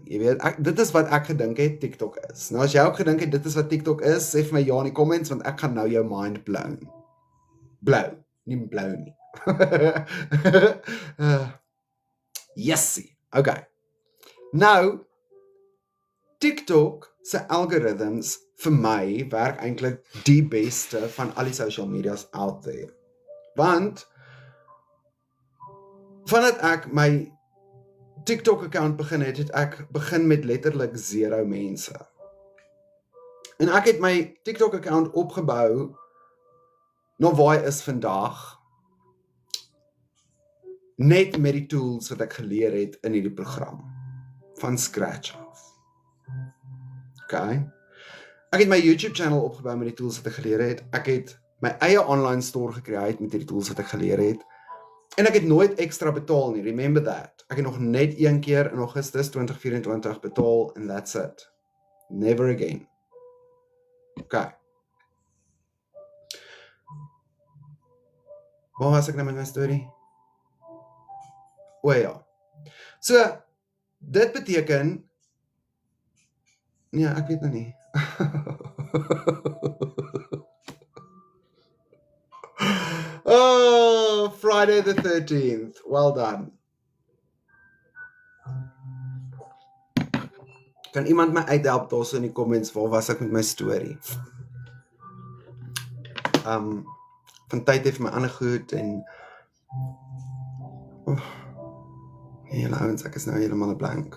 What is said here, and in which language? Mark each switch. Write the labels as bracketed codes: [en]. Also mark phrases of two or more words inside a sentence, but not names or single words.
[af] Jy weet, dit is wat ek gedink het TikTok is. Nou as jy ook gedink het dit is wat TikTok is, sê vir my ja in die comments want ek gaan nou jou [en] mind blown. [af] Nie blou nie. Yesie. Okay. Nou TikTok se algorithms vir my werk eintlik die beste van al die [en] social medias out there. [af] Want vandat ek my TikTok account begin het ek begin met letterlik 0 mense. En ek het my TikTok account opgebou na waar hy is vandag, net met die tools wat ek geleer het in hierdie program, van scratch af. Okay. Ek het my YouTube channel opgebou met die tools wat ek geleer het, ek het my eie [en] online store [af] gecreate met die tools wat ek geleer het, en ek het nooit extra betaal nie, [en] remember that. [af] Ek het nog net een keer in Augustus 2024 betaal, [en] and that's it. Never again. [af] Okay. Waar was ek nou met my storie? O ja. So, dit beteken, ja, ek weet nou nie. [en] Oh, Friday the 13th. Well done. [af] Kan iemand my uithelp daarso in die comments, waar was ek met my storie? Van tyd het my ander goed en hele ouens, ek is nou helemaal 'n blank.